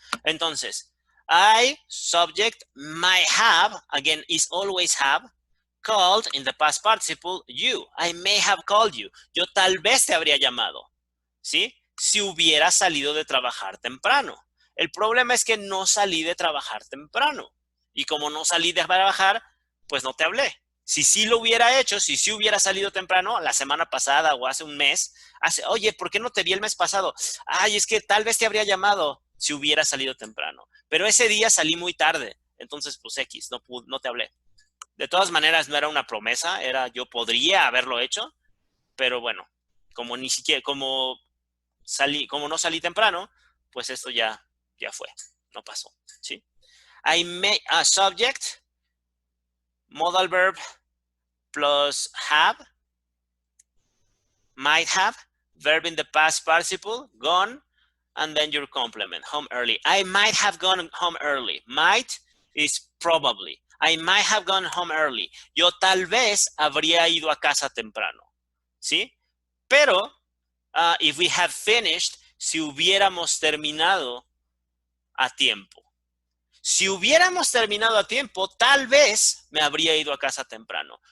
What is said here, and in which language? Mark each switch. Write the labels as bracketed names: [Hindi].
[English] Entonces, I, subject, might have, again, is always have, called in the past participle, you. I may have called you. [Spanish] Yo tal vez te habría llamado, ¿sí? Si hubiera salido de trabajar temprano. El problema es que no salí de trabajar temprano. Y como no salí de trabajar, pues no te hablé. Si sí lo hubiera hecho, si sí hubiera salido temprano, la semana pasada o hace un mes, oye, ¿por qué no te vi el mes pasado? Ay, es que tal vez te habría llamado si hubiera salido temprano. Pero ese día salí muy tarde. Entonces, pues X, no te hablé. De todas maneras, no era una promesa, yo podría haberlo hecho, pero bueno, como ni siquiera, como no salí temprano, pues esto ya fue, no pasó, ¿sí? [English] I may, subject, modal verb plus have, might have, verb in the past participle, gone, and then your complement, home early. I might have gone home early. Might is probably. I might have gone home early. [Spanish] Yo tal vez habría ido a casa temprano, ¿sí? Pero, [English] if we had finished, [Spanish] si hubiéramos terminado a tiempo. Si hubiéramos terminado a tiempo, tal vez me habría ido a casa temprano.